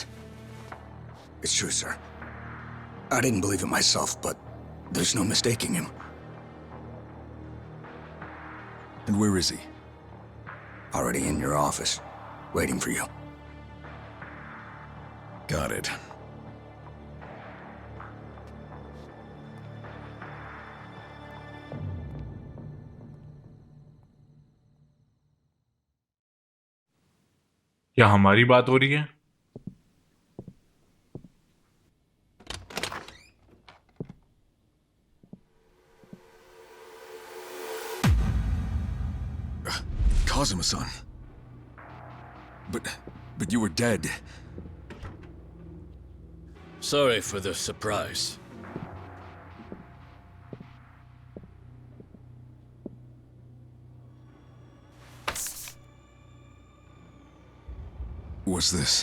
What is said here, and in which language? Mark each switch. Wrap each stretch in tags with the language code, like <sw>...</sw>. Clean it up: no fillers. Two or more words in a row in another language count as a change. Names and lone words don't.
<en>it's true, sir. I didn't believe it myself, but there's no mistaking him. And where is he? Already in your office, waiting for you. Got it.</en> <hi>क्या हमारी बात हो रही है?</hi> <en>Kazuma-san. But you were dead. Sorry for the surprise. What's this?</en>